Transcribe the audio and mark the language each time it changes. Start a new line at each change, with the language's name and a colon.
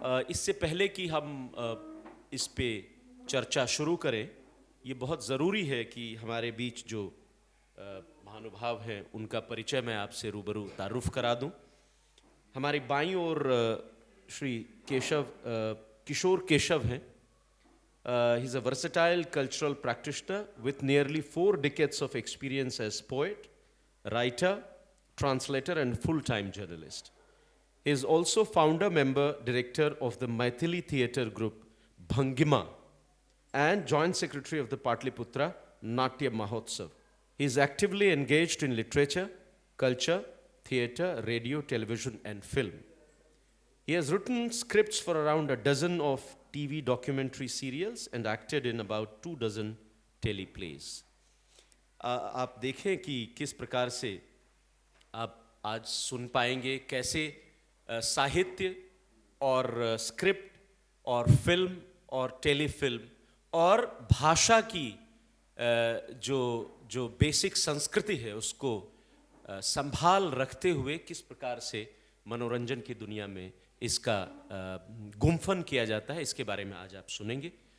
Hindi: इससे पहले कि हम इस पे चर्चा शुरू करें, ये बहुत ज़रूरी है कि हमारे बीच जो महानुभाव हैं उनका परिचय मैं आपसे रूबरू तारुफ करा दूं। हमारी बाईं ओर श्री किशोर केशव हैं।
English: He is a versatile cultural practitioner with nearly 4 decades of experience as poet, writer, translator and full-time journalist. He is also founder, member, director of the Maithili theatre group Bhangima and joint secretary of the Patliputra Natya Mahotsav. He is actively engaged in literature, culture, theatre, radio, television and film. He has written scripts for around a dozen of TV documentary serials and acted in about 2 dozen teleplays.
Hindi: आप देखें कि किस प्रकार से आप आज सुन पाएंगे कैसे साहित्य और स्क्रिप्ट और फिल्म और टेलीफिल्म और भाषा की जो बेसिक संस्कृति है उसको संभाल रखते हुए किस प्रकार से मनोरंजन की दुनिया में इसका गुम्फन किया जाता है, इसके बारे में आज आप सुनेंगे।